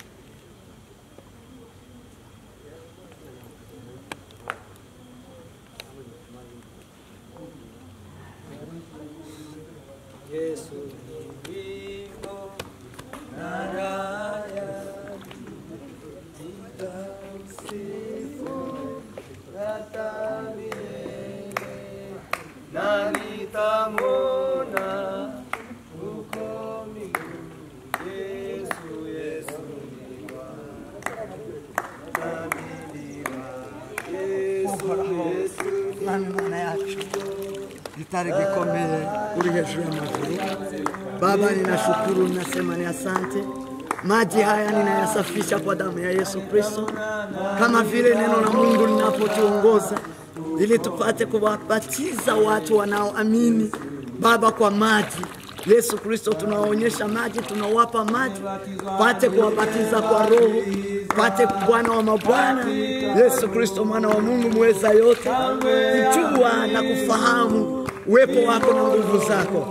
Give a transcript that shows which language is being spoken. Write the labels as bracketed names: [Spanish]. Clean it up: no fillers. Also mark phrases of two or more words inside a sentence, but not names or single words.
[Swahili] Yesu ni wimbo na raya, nitamsifu hata milele, na nitamwona huko mbinguni. Yesu ni wa Yesu Nami maana yake [Kinyarwanda] gitari gikomeye uri hejuru y'amaguru. [Swahili] Baba, ninashukuru, ninasema ni asante. Maji haya ninayasafisha kwa damu ya Yesu Kristo, kama vile neno la Mungu linapotuongoza ili tupate kuwabatiza watu wanaoamini Baba kwa maji. Yesu Kristo, tunawaonyesha maji, tunawapa maji, pate kuwabatiza kwa roho, pate Bwana wa mabwana Yesu Kristo, mwana wa Mungu mweza yote, kujua na kufahamu uwepo wako na nguvu zako.